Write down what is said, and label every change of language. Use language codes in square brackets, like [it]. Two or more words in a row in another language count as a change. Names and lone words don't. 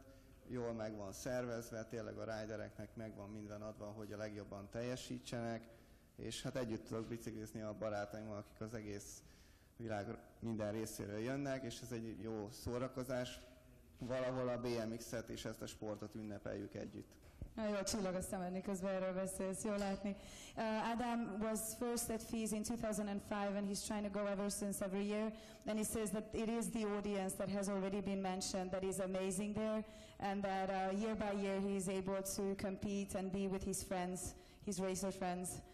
[hu] Jól meg van szervezve, tényleg a ridereknek meg van minden adva, hogy a legjobban teljesítsenek, és hát együtt tudok biciklizni a barátaimmal, akik az egész világ minden részéről jönnek, és ez egy jó szórakozás. Valahol a BMX-et és ezt a sportot ünnepeljük együtt. Jó, csillag a szemedni, közben erről beszélsz, jól látni. [en] Adam was first at FISE in 2005, and he's trying to go ever since every year. And he says that it is the audience that has already been mentioned that is amazing there, and that year by year he is able to compete and be with his friends, his racer friends.